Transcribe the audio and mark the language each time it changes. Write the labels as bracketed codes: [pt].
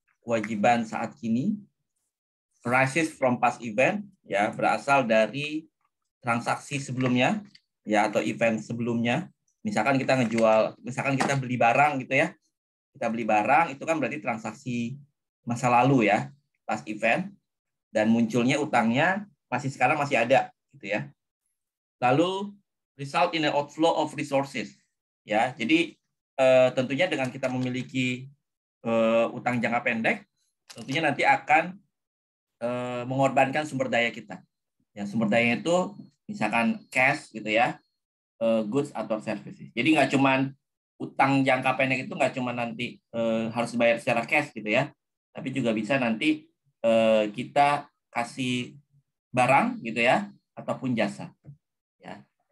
[id] Kewajiban saat kini [en] arises from past event [id] ya, berasal dari transaksi sebelumnya ya atau event sebelumnya Misalkan kita ngejual, misalkan kita beli barang gitu ya. Kita beli barang itu kan berarti transaksi masa lalu ya, [en] past event, [id] dan munculnya utangnya sekarang masih ada gitu ya. Lalu [en] result in an outflow of resources ya. [id] Jadi tentunya dengan kita memiliki utang jangka pendek, tentunya nanti akan mengorbankan sumber daya kita. Ya, sumber daya itu misalkan cash gitu ya, goods atau services. Jadi nggak cuman utang jangka pendek itu nggak cuma nanti harus dibayar secara cash gitu ya, tapi juga bisa nanti kita kasih barang gitu ya, ataupun jasa. Ya.